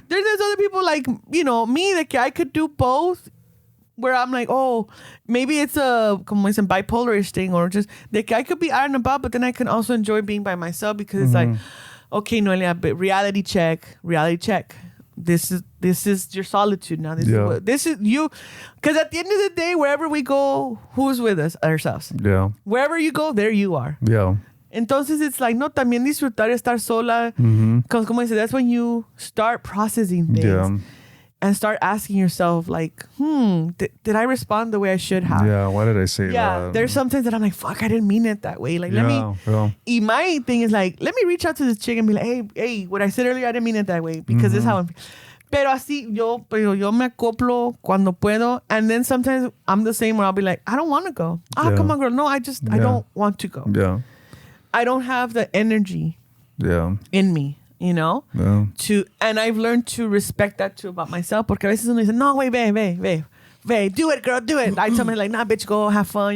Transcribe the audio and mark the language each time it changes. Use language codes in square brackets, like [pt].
[en] There's other people like, me, that I could do both, where I'm like, oh, maybe it's [es] como dicen, [en] bipolar-ish thing, or just [es] de que [en] I could be out and about, but then I can also enjoy being by myself because it's like, okay, Noelia, but reality check. This is your solitude now. This is you. Because at the end of the day, wherever we go, who's with us? Ourselves. Yeah. Wherever you go, there you are. Yeah. [es] Entonces, [en] it's like, [es] no, también disfrutar estar sola. [en] Because, [es] como dice, [en] that's when you start processing things. Yeah. And start asking yourself, like, did I respond the way I should have? Yeah. Why did I say that? There's some things that I'm like, fuck, I didn't mean it that way. Like, let me. Yeah. Y my thing is like, let me reach out to this chick and be like, hey, what I said earlier, I didn't mean it that way because this is how I'm. [es] Pero así, yo me acoplo cuando puedo. [en] And then sometimes I'm the same where I'll be like, I don't want to go. Come on, girl. No, I don't want to go. Yeah. I don't have the energy in me. Yeah. And I've learned to respect that too about myself. [es] Porque a veces uno dice, [en] no, wait, babe, do it, girl, do it. I tell me like, nah, bitch, go have fun.